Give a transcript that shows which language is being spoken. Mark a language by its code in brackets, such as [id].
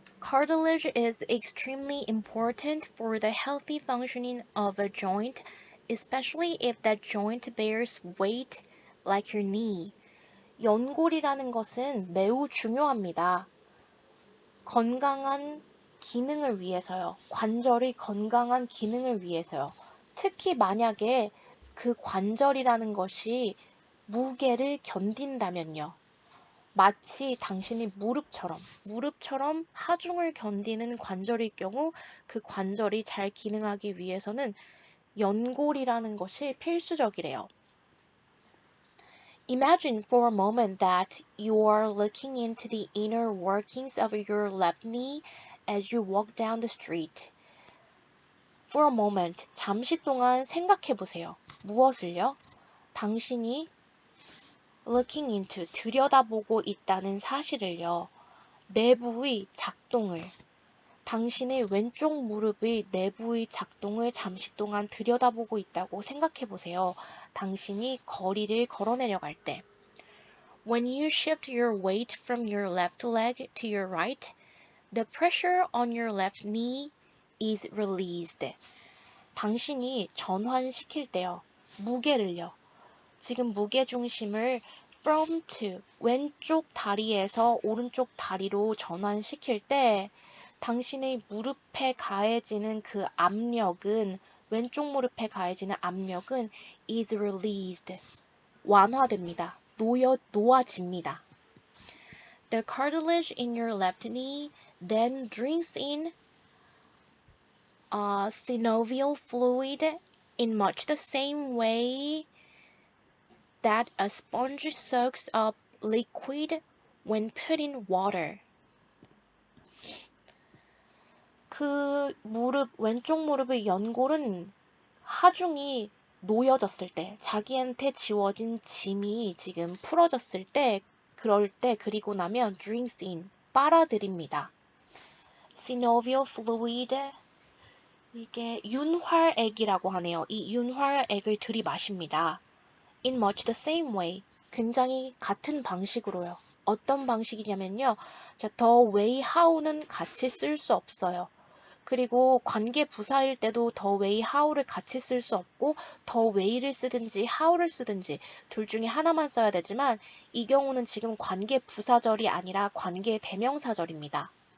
[en] Cartilage is extremely important for the healthy functioning of a joint, especially if that joint bears weight like your knee. [ko] 연골이라는 것은 매우 중요합니다. 건강한 기능을 위해서요. 관절의 건강한 기능을 위해서요. 특히 만약에 그 관절이라는 것이 무게를 견딘다면요. 마치 당신이 무릎처럼 하중을 견디는 관절일 경우 그 관절이 잘 기능하기 위해서는 연골이라는 것이 필수적이래요. [en] Imagine for a moment that you are looking into the inner workings of your left knee as you walk down the street. For a moment, [ko] 잠시 동안 생각해 보세요. 무엇을요? 당신이 [en] looking into, [ko] 들여다보고 있다는 사실을요. 내부의 작동을, 당신의 왼쪽 무릎의 내부의 작동을 잠시 동안 들여다보고 있다고 생각해 보세요. 당신이 거리를 걸어내려갈 때. [en] When you shift your weight from your left leg to your right, the pressure on your left knee is released. [ko] 당신이 전환시킬 때요. 무게를요. 지금 무게 중심을 [en] from to [ko] 왼쪽 다리에서 오른쪽 다리로 전환시킬 때 당신의 무릎에 가해지는 그 압력은 왼쪽 무릎에 가해지는 압력은 [en] is released. [ko] 완화됩니다. 놓아집니다. [en] The cartilage in your left knee then drinks in synovial fluid in much the same way that a sponge soaks up liquid when put in water. [ko] 그 왼쪽 무릎의 연골은 하중이 놓여졌을 때, 자기한테 지워진 짐이 지금 풀어졌을 때, 그럴 때 그리고 나면 [en] drinks in, [ko] 빨아들입니다. synovial fluid, 이게 윤활액이라고 하네요. 이 윤활액을 들이마십니다. [en] In much the same way, [ko] 굉장히 같은 방식으로요. 어떤 방식이냐면요. 자, the way, how는 같이 쓸 수 없어요. 그리고 관계 부사일 때도 the way, how를 같이 쓸 수 없고 the way를 쓰든지 how를 쓰든지 둘 중에 하나만 써야 되지만 이 경우는 지금 관계 부사절이 아니라 관계 대명사절입니다.